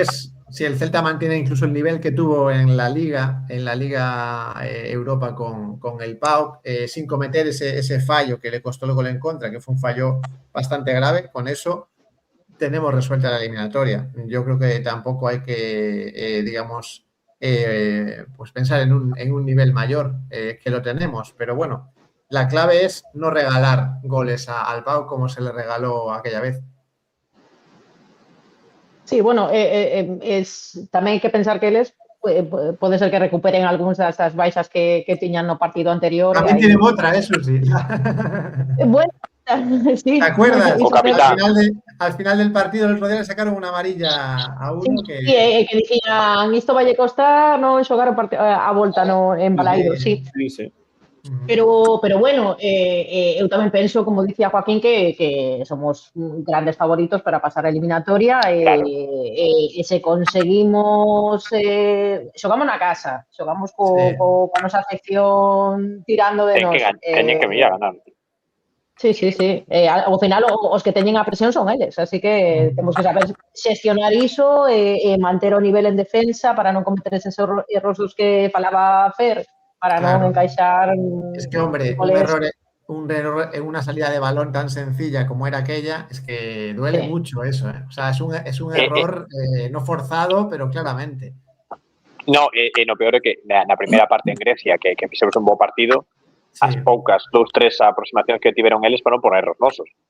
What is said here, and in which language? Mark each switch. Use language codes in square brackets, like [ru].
[es] que si el Celta mantiene incluso el nivel que tuvo en la Liga Europa con el PAOK, sin cometer ese fallo que le costó el gol en contra, que fue un fallo bastante grave, con eso tenemos resuelta la eliminatoria. Yo creo que tampoco hay que, digamos, pues pensar en un nivel mayor, que lo tenemos, pero bueno, la clave es no regalar goles al PAOK como se le regaló aquella vez. [gl] Sí, bueno, tamén hai que pensar que eles pode ser que recuperen algúns das baixas que tiñan no partido anterior. [es] También tienen otra, eso sí. Bueno, sí. ¿Te acuerdas? [gl] O capitán. [es] Al final del partido el otro día le sacaron una amarilla a uno que... [gl] Sí, que dicían isto valle costar non xogar a volta en Balaído, sí. Sí. Pero bueno, eu tamén penso, como dicía Joaquín, que somos grandes favoritos para pasar a eliminatoria Claro. e se conseguimos xogamos na casa, xogamos coa nosa afección tirando de nos. Teñen que venir a ganar. Sí. Ao final os que teñen a presión son eles, así que temos que saber xestionar iso e manter o nivel en defensa para non cometer eses erros dos que falaba Fer, para non encaixar. [es] Es que, hombre, un error en una salida de balón tan sencilla como era aquella, es que duele mucho eso, ¿eh? O sea, es un error no forzado, pero claramente. [gl] No, no peor é que na primeira parte en Grecia, que fixemos un bo partido, as poucas 2-3 aproximacións que tiveron eles foron por erros nosos.